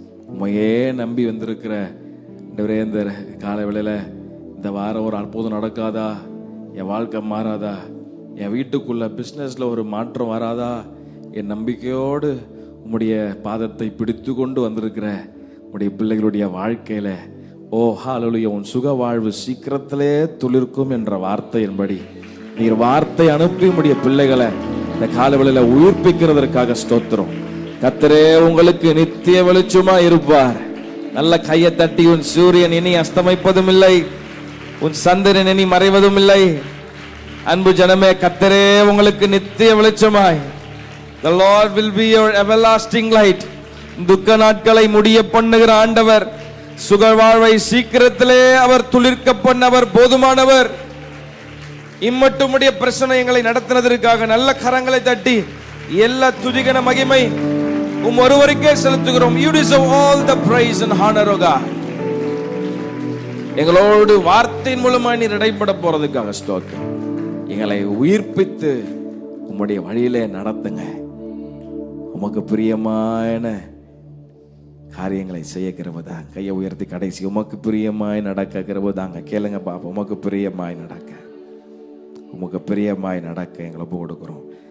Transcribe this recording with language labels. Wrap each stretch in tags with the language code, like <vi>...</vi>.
<ta>உண்மையே நம்பி வந்திருக்கிற ஆண்டவரே, இந்த காலை வேளையில இந்த வாரம் ஒரு அற்புதம் நடக்காதா, என் வாழ்க்கை மாறாதா, என் வீட்டுக்குள்ள பிஸ்னஸ்ல ஒரு மாற்றம் வராதா, என் நம்பிக்கையோடு உம்முடைய பாதத்தை பிடித்து கொண்டு வந்திருக்கிற உம்முடைய பிள்ளைகளுடைய வாழ்க்கையில ஓ ஹல்லேலூயா, உன் சுக வாழ்வு சீக்கிரத்திலே துளிர்க்கும் என்ற வார்த்தையின்படி நீர் வார்த்தை அனுப்பி உம்முடைய பிள்ளைகளை இந்த காலவெளியில உயிர்ப்பிக்கிறதற்காக ஸ்தோத்திரம். கர்த்தரே உங்களுக்கு நித்திய வெளிச்சமா இருப்பார். நல்ல கையை தட்டி, உன் சூரியன் இனி அஸ்தமிப்பதும் இல்லை, உன் சந்திரன் இனி மறைவதும் இல்லை. அன்பு ஜனமே, கர்த்தரே உங்களுக்கு நித்திய வெளிச்சமாய்.</ta> <en>The Lord will be your everlasting light.</en> <ta>துக்க நாட்களை முடிய பண்ணுகிற ஆண்டவர், சுக வாழ்வை சீக்கிரத்திலே அவர் துளிர்க்க பண்ணவர் போதுமானவர். இம்மட்டுமுடைய பிரச்சனைகளை நடத்தினதற்காக நல்ல கரங்களை தட்டி எல்லா துதிகன மகிமை ஒருவருக்கே செலுத்துகிறோம்.</ta> <en>You deserve all the praise and honor, O God.</en> <ta>எங்களோடு வார்த்தையின் மூலமாக நீர் இடைப்பட போறதுக்காக ஸ்தோத்திரம். எங்களை உயிர்ப்பித்து உம்முடைய வழியிலே நடத்துங்க. உமக்கு பிரியமான காரியங்களை செய்ய கிருபைதாங்க. கையை உயர்த்தி கடைசி உமக்கு பிரியமாய் நடக்க கிருபைதாங்க. கேளுங்க பாப்பா, உமக்கு பிரியமாய் நடக்க, உமக்கு பிரியமாய் நடக்க எங்களை ஒப்பு கொடுக்கிறோம்.</ta>